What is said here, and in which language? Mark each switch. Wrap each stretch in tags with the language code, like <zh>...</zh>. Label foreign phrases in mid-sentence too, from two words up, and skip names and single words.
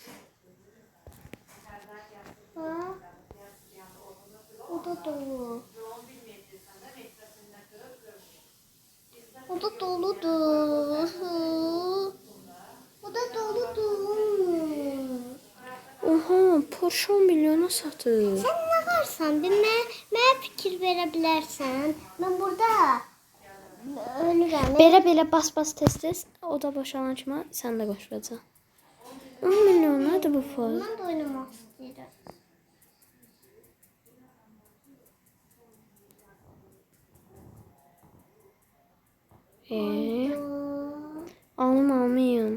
<tr>Bak. O da dolu.</tr> <az>O da doludur. O da doludur.</az> <tr>Oha, Porsche 10 milyona satır.</tr> <az>Sen ne varsan bir mənə fikir verə bilərsən. Mən burada ölürəm. Belə bas tez. O da boşalan kimi sən də qoşulacaq. 10 milyon nədir bu faz? Mən də oynamaq istəyirəm.</az> <tr>Almayım.</tr>